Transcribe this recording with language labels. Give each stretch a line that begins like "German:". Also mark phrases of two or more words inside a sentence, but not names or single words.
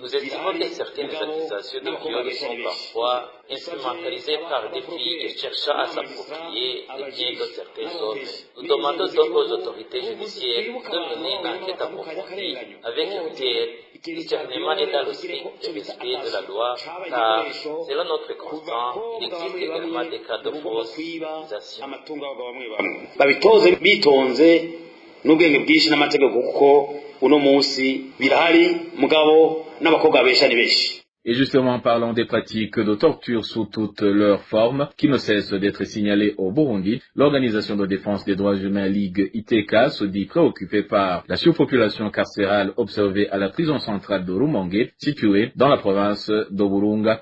French: Nous estimons que certaines accusations de viol sont parfois instrumentalisées par des filles cherchant à s'approprier les biens de certains hommes. Nous demandons donc aux autorités judiciaires de mener une enquête approfondie avec rigueur, discernement et dans le strict respect de la loi, car selon notre constat, il existe également des cas de fausse utilisation.
Rundi: babitoze bitonze n'ubwenge bwinshi n'amategeko kuko uno munsi birahari mugabo n'abakobwa besha ni benshi.
French: Et justement, parlons des pratiques de torture sous toutes leurs formes, qui ne cessent d'être signalées au Burundi. L'Organisation de défense des droits humains Ligue ITK se dit préoccupée par la surpopulation carcérale observée à la prison centrale de Rumonge, située dans la province de Burunga.